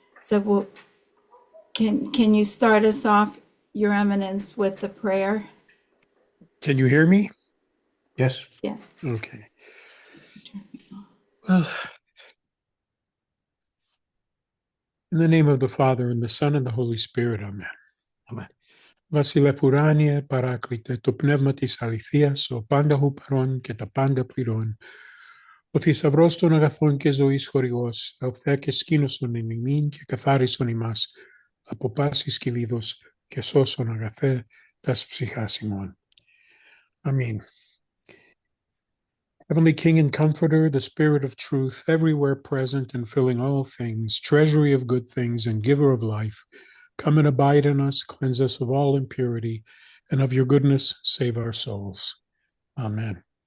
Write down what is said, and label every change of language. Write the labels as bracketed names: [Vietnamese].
[English] So can you start us off, Your Eminence, with the prayer? Can you hear me? Yes. Yes. Okay. Well, in the name of the Father, and the Son, and the Holy Spirit, Amen. Amen. [Greek] Βασιλεύ ουράνιε, παράκλητε, το πνεύμα της αληθείας, ο πάντα χου παρών και τα πάντα πληρών. Ο θησαυρός των αγαθών και ζωής χορηγός, ελθέ και σκήνωσον εν ημίν και καθάρισον ημάς, από πάσης κυλίδος και σώσον αγαθέ τας ψυχάς ημών. [English] Amen. Heavenly King and Comforter, the Spirit of truth, everywhere present and filling all things, treasury of good things and giver of life, come and abide in us, cleanse us of all impurity, and of your goodness save our souls. Amen.